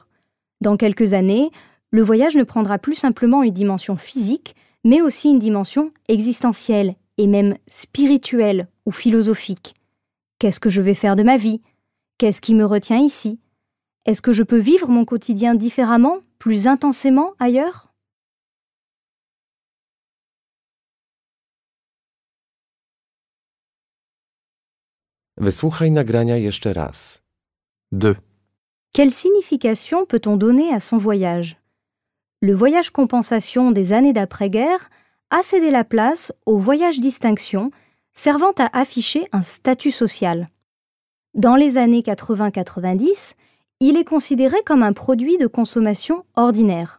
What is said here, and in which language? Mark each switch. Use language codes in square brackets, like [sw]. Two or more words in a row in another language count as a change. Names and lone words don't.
[fr] Dans quelques années, le voyage ne prendra plus simplement une dimension physique, mais aussi une dimension existentielle et même spirituelle ou philosophique. Qu'est-ce que je vais faire de ma vie? Qu'est-ce qui me retient ici? Est-ce que je peux vivre mon quotidien différemment, plus intensément ailleurs? [pl] Wysłuchaj nagrania jeszcze raz. [fr] 2. Quelle signification peut-on donner à son voyage? Le voyage compensation des années d'après-guerre a cédé la place au voyage distinction, servant à afficher un statut social. Dans les années 80-90, il est considéré comme un produit de consommation ordinaire.